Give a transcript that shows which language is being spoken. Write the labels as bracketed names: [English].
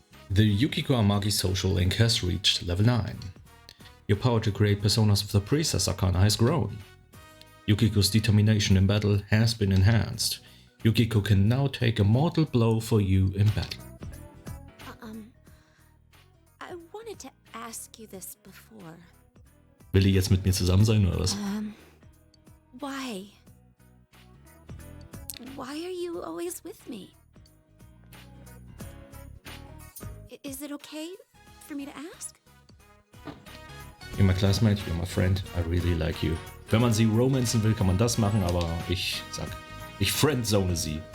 [English] The Yukiko Amagi social link has reached level 9. Your power to create personas of the Priestess Arcana has grown. Yukiko's determination in battle has been enhanced. Yukiko can now take a mortal blow for you in battle. I wanted to ask you this before. [German] Will die jetzt mit mir zusammen sein oder was? [English] Why? Why are you always with me? Is it okay for me to ask? You're my classmate, you're my friend, I really like you. [German] Wenn man sie romanzen will, kann man das machen, aber ich sag, ich friendzone sie.